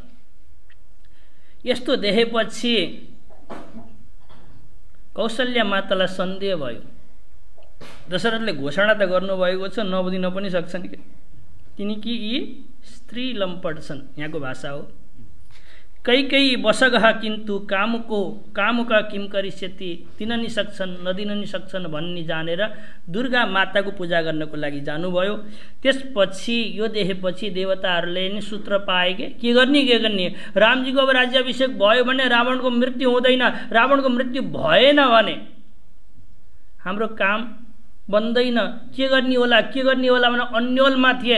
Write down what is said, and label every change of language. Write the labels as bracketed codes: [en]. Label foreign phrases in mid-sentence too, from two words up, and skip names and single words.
[ne] यस्तो देखेपछि कौशल्या मातालाई सन्देह भयो। दशरथले घोषणा त गर्नुभएको छ, नबुझिन पनि सक्छन् किनकि यी स्त्री लम्पट छन्, यहाँको भाषा हो। [sa] कैकेयी बसगह किन्तु कामुका किम करिष्यति, [ne] दिन नि सक्छन् नदिन नि सक्छन् भन्ने जानेर दुर्गा माताको पूजा गर्नको लागि जानुभयो। त्यसपछि यो देखेपछि देवताहरूले नि सूत्र पाए के गर्ने रामजीको अब राज्याभिषेक भयो भने रावणको मृत्यु हुँदैन, रावणको मृत्यु भएन भने हाम्रो काम बन्दैन, के गर्ने होला भने अन्यलमा थिए।